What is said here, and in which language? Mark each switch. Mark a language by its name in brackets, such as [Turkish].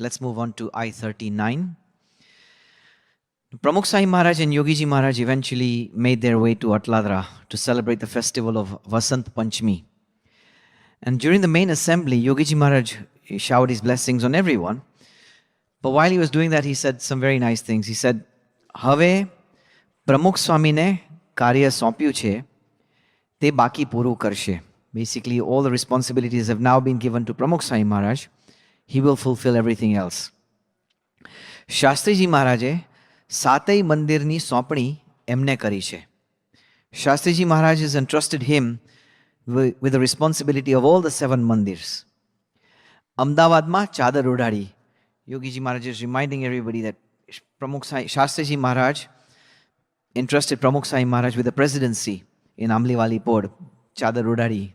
[English] Let's move on to I-39. Pramukh Swami Maharaj and Yegiji Maharaj eventually made their way to Atladra to celebrate the festival of Vasant Panchami. And during the main assembly, Yegiji Maharaj showered his blessings on everyone. But while he was doing that, he said some very nice things. He said, [Gujarati] Have Pramukh Swami ne કાર્ય સોંપ્યું છે તે બાકી પૂરું કરશે. [English] Basically, all the responsibilities have now been given to Pramukh Swami Maharaj. He will fulfill everything else. [Gujarati] Shastriji મહારાજે સાતેય મંદિરની સોંપણી એમને કરી છે. [English] Shastriji Maharaj has entrusted him with the responsibility of all the 7 mandirs. [Gujarati] અમદાવાદમાં ચાદર ઉડાડી. [English] Yegiji Maharaj is reminding everybody that Shastriji Maharaj entrusted Pramukh Swami Maharaj with the presidency in Amliwali Pod, Chadar Udari.